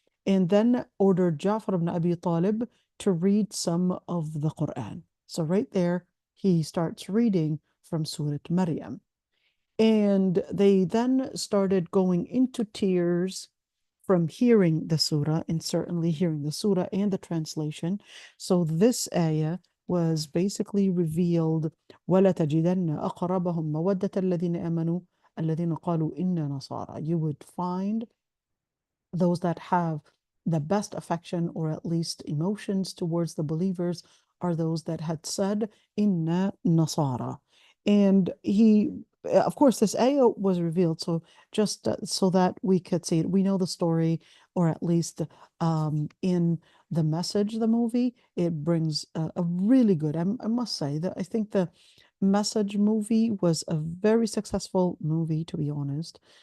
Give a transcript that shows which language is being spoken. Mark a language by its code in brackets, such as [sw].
[en] And then ordered Ja'far ibn Abi Talib to read some of the Quran. So right there, he starts reading from Surah Maryam. And they then started going into tears from hearing the surah, and certainly hearing the surah and the translation. So this ayah was basically revealed, [ar] وَلَتَجِدَنَّ أَقْرَبَهُمْ مَوَدَّةَ الَّذِينَ آمَنُوا الَّذِينَ قَالُوا إِنَّا نَصَارَى. [en] You would find those that have the best affection or at least emotions towards the believers are those that had said [ar] inna nasara. [en] And he, of course, this ayah was revealed so just so that we could see it. We know the story, or at least in the Message, the movie, it brings a really good, I must say that I think the Message movie was a very successful movie, to be honest.